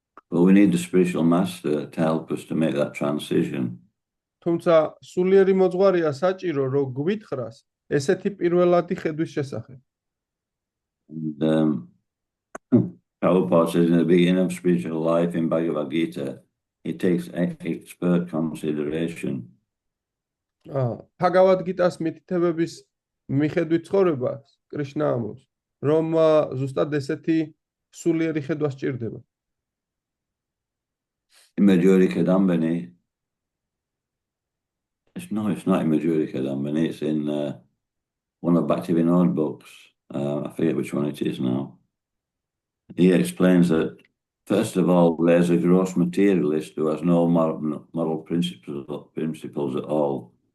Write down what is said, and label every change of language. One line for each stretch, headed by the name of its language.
English: But we need the spiritual master to help us to make that transition.
Georgian: თუმცა სულიერი მოძღვარია საჭირო, რომ გვითხრას ესეთი პირველადი ხედვის შესახებ.
English: And Prabhupada says in the beginning of spiritual life in Bhagavad Gita, it takes expert consideration.
Georgian: Bhagavad Gita-s მითითებების მიხედვით ცხოვრებას კრიშნა ამბობს, რომ ზუსტად ესეთი სულიერი ხედვა სჭირდება.
English: In Madhurya Kadambini, it's not in Madhurya Kadambini, it's in one of Bhaktivinoda books. I forget which one it is now. He explains that, first of all, there's a gross materialist who has no moral principles at all.